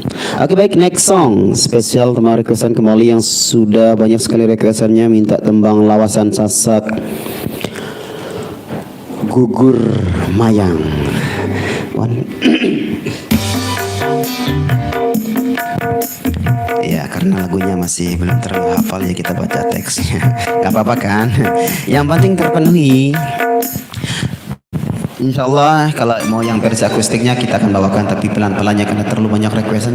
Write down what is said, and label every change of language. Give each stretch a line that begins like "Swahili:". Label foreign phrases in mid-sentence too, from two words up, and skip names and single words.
Indonesian: Oke, baik,
English: next song
Indonesian: spesial tembang requestan kembali yang sudah banyak sekali requestannya minta tembang lawasan Sasak Gugur Mayang. Ya, karena lagunya masih belum terlalu hafal ya kita baca teksnya. Gak apa-apa kan? Yang penting terpenuhi.
Arabic: إن شاء الله
Indonesian: kalau mau yang versi akustiknya kita akan bawakan, tapi pelan-pelannya karena terlalu banyak requestan.